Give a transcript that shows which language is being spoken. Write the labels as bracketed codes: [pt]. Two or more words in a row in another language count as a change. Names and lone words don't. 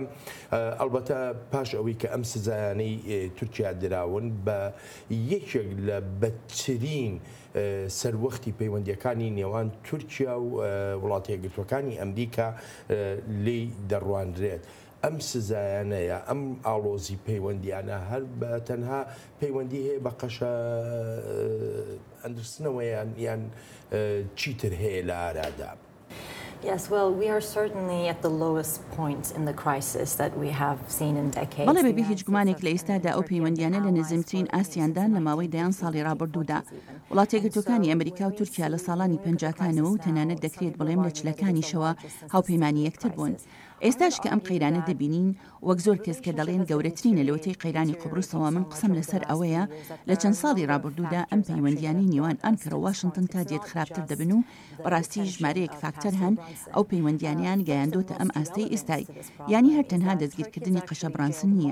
[ckb] ئەلبەتە پاش ئەوەی کە ئەم سزایانەی تورکیا دراون بە یەکێک لە بەدترین سەروەختی پەیوەندیەکانی نێوان تورکیا و وڵاتە یەکگرتووەکانی ئەمریکا لێی دەڕوانرێت. ئەم سزایانەیە ئەم ئاڵۆزی پەیوەندیانە هەر بە تەنها پەیوەندی هەیە بە قەشە ئەندرسنەوەیان یان چیتر هەیە لە ئارادا؟ [en] Yes, well, we are certainly at the lowest point in the crisis that we have seen in decades. [ckb] بەڵێ بەبێ هیچ گومانێک لە ئێستادا ئەو پەیوەندیانە لە نزمترین ئاسیاندان لە ماوەی دەیان ساڵی ڕابردوودا. وڵاتە یەکگرتووەکانی ئەمریکا و تورکیا لە ساڵانی 50کانەوە و تەنانەت دەکرێت بڵێم لە چلەکانیشەوە هاوپەیمانی یەکتر بوون. ئێستاش کە ئەم قەیرانە دەبینین، وەک زۆر کەس کە دەڵێن گەورەترینە لەوەتەی قەیرانی قوبروسەوە، من قسەم لەسەر ئەوەیە لە چەند ساڵی ڕابردوودا ئەم پەیوەندیانی نێوان ئەنکەرە و واشنگتن تا دێت خراپتر دەبن و بەڕاستی ژمارەیەک فاکتەر هەن ئەو پەیوەندیانیان گەیاندۆتە ئەم ئاستەی ئێستای، یانی هەر تەنها دەستگیرکردنی قەشە برۆنسن نییە.